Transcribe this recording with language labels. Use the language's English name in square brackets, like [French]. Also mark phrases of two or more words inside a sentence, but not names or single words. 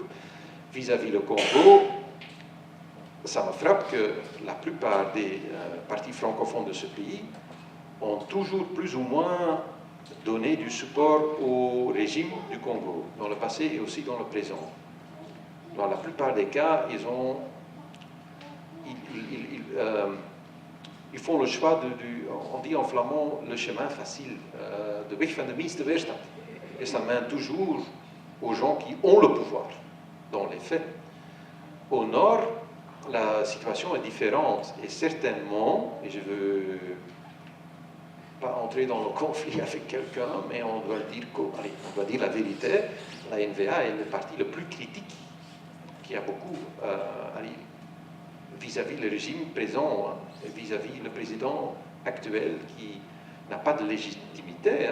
[French] Vis-à-vis le Congo, ça me frappe que la plupart des partis francophones de ce pays ont toujours plus ou moins donné du support au régime du Congo, dans le passé et aussi dans le présent. Dans la plupart des cas, ils font le choix on dit en flamand, le chemin facile, [Dutch] de weg van de minste weerstand. [French] Et ça mène toujours aux gens qui ont le pouvoir. Dans les faits. Au nord, la situation est différente et certainement, et je ne veux pas entrer dans le conflit avec quelqu'un, mais on doit dire la vérité, la NVA est le parti le plus critique qui a beaucoup vis-à-vis le régime présent, vis-à-vis le président actuel qui n'a pas de légitimité.